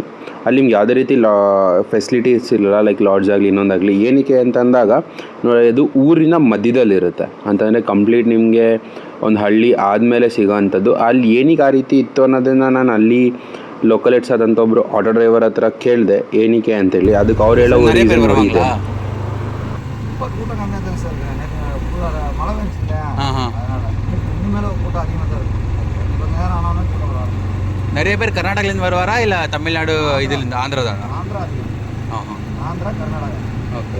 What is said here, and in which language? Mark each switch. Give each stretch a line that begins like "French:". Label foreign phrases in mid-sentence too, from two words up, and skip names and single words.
Kannada: ಅಲ್ಲಿ ನಿಮ್ಗೆ ಯಾವುದೇ ರೀತಿ ಫೆಸಿಲಿಟೀಸ್ ಇರಲ್ಲ,
English: like lodge
Kannada: ಆಗಲಿ ಇನ್ನೊಂದಾಗಲಿ. ಏನಕ್ಕೆ ಅಂತಂದಾಗ ನೋಡಿ, ಇದು ಊರಿನ ಮಧ್ಯದಲ್ಲಿರುತ್ತೆ ಅಂತಂದರೆ ಕಂಪ್ಲೀಟ್ ನಿಮಗೆ ಒಂದು ಹಳ್ಳಿ ಆದಮೇಲೆ ಸಿಗೋವಂಥದ್ದು. ಅಲ್ಲಿ ಏನಕ್ಕೆ ಆ ರೀತಿ ಇತ್ತು ಅನ್ನೋದನ್ನು ನಾನು ಅಲ್ಲಿ ಲೋಕಲೇಟ್ಸ್ ಆದಂಥ ಒಬ್ಬರು
English: auto driver
Kannada: ಹತ್ರ ಕೇಳಿದೆ ಏನಕ್ಕೆ ಅಂತೇಳಿ. ಅದಕ್ಕೆ ಅವ್ರು ಹೇಳೋ ರೀಸನ್ ನೋಡಿ ಇದೆ.
Tamil: மழை வந்துச்சு இல்லையா, அதனால இனிமேல் கூட்டம் அதிகமாக தான் இருக்கும். கொஞ்ச நேரம் ஆனாலும் கூட்டம் வராது. நிறைய பேர் கர்நாடகாலேருந்து வருவாரா இல்லை தமிழ்நாடு இதுலேருந்து ஆந்திரா தானா? ஆந்திரா அதிகம். ஆந்திரா கர்நாடகா. ஓகே.